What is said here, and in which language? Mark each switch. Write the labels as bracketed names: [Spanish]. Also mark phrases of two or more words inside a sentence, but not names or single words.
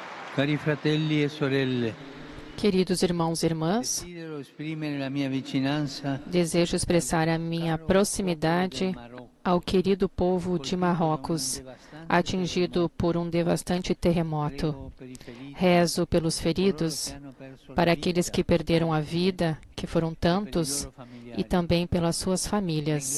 [Italian] Cari fratelli e sorelle, [Portuguese] Queridos irmãos e irmãs, [Italian] desidero esprimere la mia vicinanza [Portuguese] desejo expressar a minha proximidade ao querido povo de Marrocos, atingido por um devastante terremoto. Rezo pelos feridos, para aqueles que perderam a vida, que foram tantos, e também pelas suas famílias.